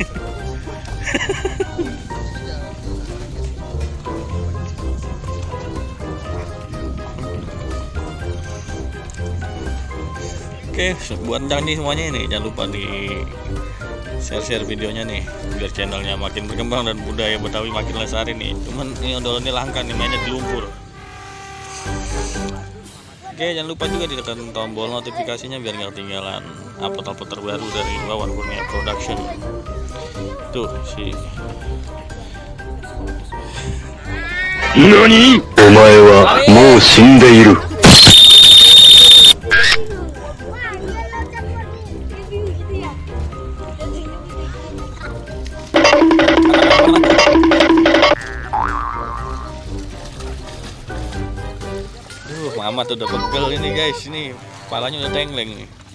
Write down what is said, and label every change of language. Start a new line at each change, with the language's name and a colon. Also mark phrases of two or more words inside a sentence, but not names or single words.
Indonesian: Oke, buat nih semuanya ini jangan lupa di share videonya nih biar channelnya makin berkembang dan budaya Betawi makin lestari nih. Cuman ini ondel ini langka nih, mainnya di lumpur. Oke, jangan lupa juga ditekan tombol notifikasinya biar nggak ketinggalan upload terbaru dari Wawan Kurnia Production. Tuh si NANI?
Japanese: お前はもう死んでいる。
Indonesian: Mamat udah pegel ini guys, ini kepalanya udah tengleng nih.